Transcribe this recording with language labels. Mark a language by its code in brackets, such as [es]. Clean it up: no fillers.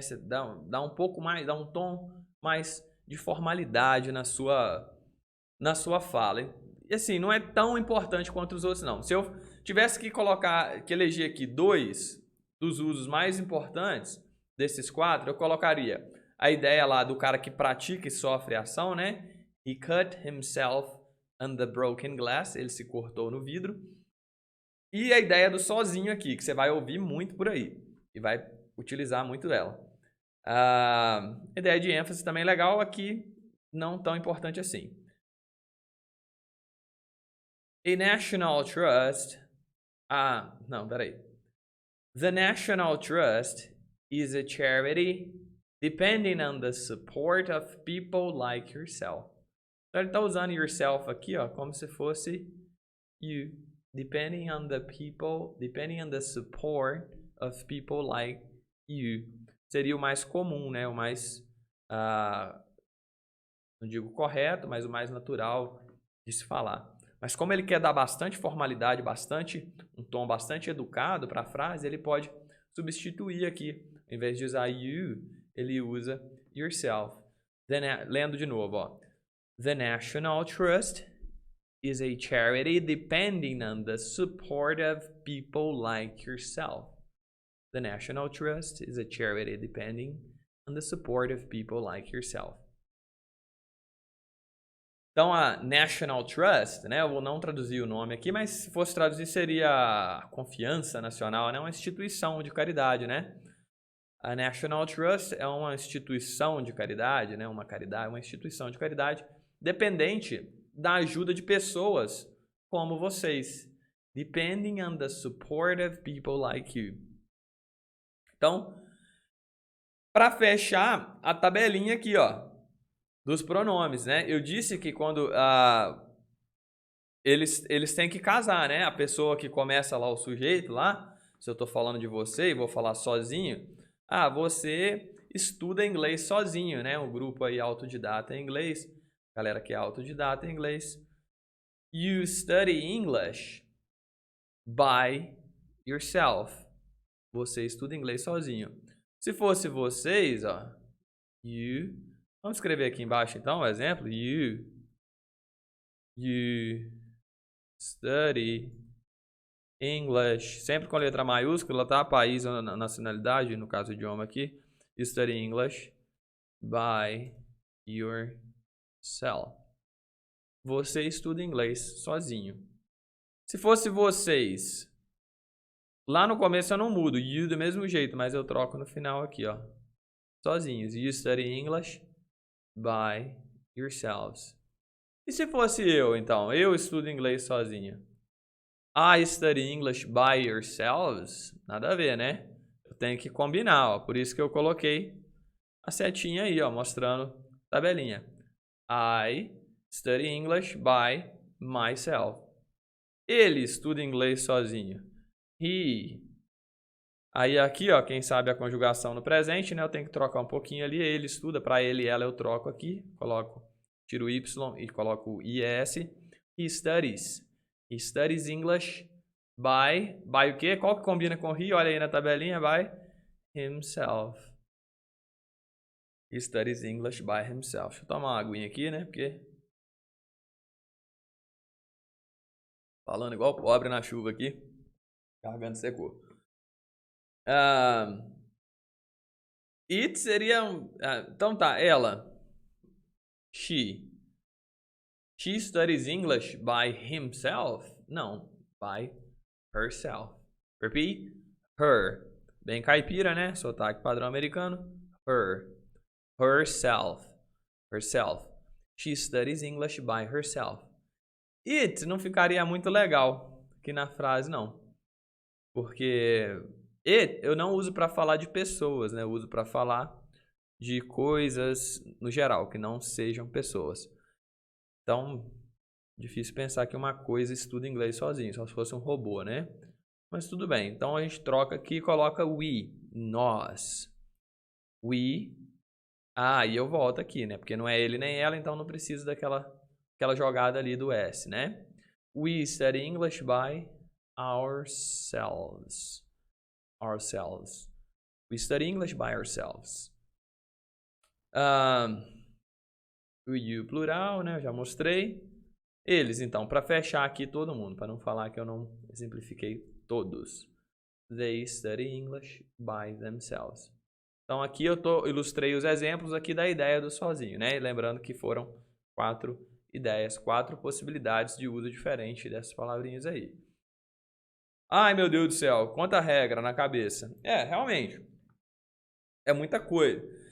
[pt] Você dá um pouco mais, dá um tom mais de formalidade na sua fala. E assim, não é tão importante quanto os outros, não. Se eu tivesse que eleger aqui 2 dos usos mais importantes desses 4, eu colocaria a ideia lá do cara que pratica e sofre a ação, né? [en] He cut himself on the broken glass. [pt] Ele se cortou no vidro. E a ideia do sozinho aqui, que você vai ouvir muito por aí. E vai utilizar muito dela. A ideia de ênfase também é legal, aqui não tão importante assim. [en] A national trust... [pt] não, peraí. [en] The National Trust is a charity depending on the support of people like yourself. [pt] Então ele está usando yourself aqui, ó, como se fosse you. [en] Depending on the support of people like you. [pt] Seria o mais comum, né? O mais, não digo correto, mas o mais natural de se falar. Mas como ele quer dar bastante formalidade, um tom bastante educado para a frase, ele pode substituir aqui. Ao invés de usar you, ele usa yourself. Lendo de novo, ó. [en] The National Trust is a charity depending on the support of people like yourself. The National Trust is a charity depending on the support of people like yourself. [pt] Então, a National Trust, né, eu vou não traduzir o nome aqui, mas se fosse traduzir seria a Confiança Nacional, né, uma instituição de caridade, né? A National Trust é uma instituição de caridade, né, uma instituição de caridade dependente da ajuda de pessoas como vocês. [en] Depending on the support of people like you. [pt] Então, para fechar a tabelinha aqui, ó, dos pronomes, né? Eu disse que quando eles têm que casar, né? A pessoa que começa lá, o sujeito lá, se eu estou falando de você e vou falar sozinho, você estuda inglês sozinho, né? Um grupo aí autodidata em inglês, galera que é autodidata em inglês. [en] You study English by yourself. [pt] Você estuda inglês sozinho. Se fosse vocês, ó, you... Vamos escrever aqui embaixo, então, um exemplo. [en] You study English. [pt] Sempre com letra maiúscula, tá? País ou nacionalidade, no caso, idioma aqui. [en] You study English by yourself. [pt] Você estuda inglês sozinho. Se fosse vocês, lá no começo eu não mudo. You do mesmo jeito, mas eu troco no final aqui, ó. Sozinhos. [en] You study English by yourselves. [pt] E se fosse eu, então? Eu estudo inglês sozinho. [en] I study English by yourselves? [pt] Nada a ver, né? Eu tenho que combinar, ó. Por isso que eu coloquei a setinha aí, ó, mostrando a tabelinha. [en] I study English by myself. [pt] Ele estuda inglês sozinho. He. Aí aqui, ó, quem sabe a conjugação no presente, né? Eu tenho que trocar um pouquinho ali. Ele estuda, para ele e ela eu troco aqui. Tiro o Y e coloco o IS. [en] He studies. He studies English by [pt] o quê? Qual que combina com he? Olha aí na tabelinha, [en] by himself. He studies English by himself. [pt] Deixa eu tomar uma aguinha aqui, né? Porque falando igual pobre na chuva aqui. Garganta secou. It seria então tá, ela. [en] She studies English by himself. [pt] Não, [en] by herself. [pt] Repeat. Her. Bem caipira, né? Sotaque padrão americano. Her. Herself. Herself. [en] She studies English by herself. [pt] It não ficaria muito legal aqui na frase, não. Porque it eu não uso para falar de pessoas, né? Eu uso para falar de coisas no geral, que não sejam pessoas. Então, difícil pensar que uma coisa estuda inglês sozinho, só se fosse um robô, né? Mas tudo bem. Então, a gente troca aqui e coloca we, nós. We. E eu volto aqui, né? Porque não é ele nem ela, então não preciso daquela jogada ali do S, né? [en] We study English by ourselves. Ourselves. We study English by ourselves. [pt] O you plural, né? Eu já mostrei. Eles, então, para fechar aqui todo mundo, para não falar que eu não exemplifiquei todos. [en] They study English by themselves. [pt] Então aqui eu ilustrei os exemplos aqui da ideia do sozinho, né? E lembrando que foram 4 ideias, 4 possibilidades de uso diferente dessas palavrinhas aí. Ai, meu Deus do céu, quanta regra na cabeça. Realmente, é muita coisa.